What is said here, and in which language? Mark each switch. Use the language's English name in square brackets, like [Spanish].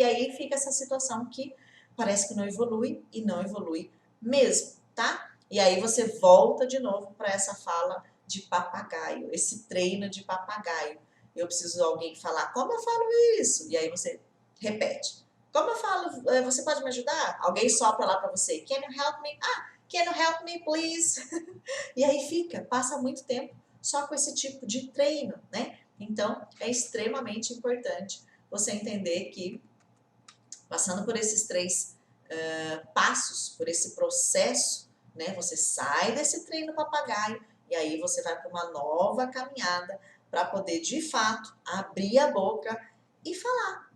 [Portuguese] E aí fica essa situação que parece que não evolui e não evolui mesmo, tá? E aí você volta de novo para essa fala de papagaio, esse treino de papagaio. Eu preciso de alguém falar, como eu falo isso? E aí você repete. Como eu falo, você pode me ajudar? Alguém sopra lá para você, [English] can you help me? Ah, can you help me, please? [Portuguese] E aí passa muito tempo só com esse tipo de treino, né? Então, é extremamente importante você entender que, passando por esses 3 passos, por esse processo, né? Você sai desse treino papagaio e aí você vai para uma nova caminhada para poder, de fato, abrir a boca e falar.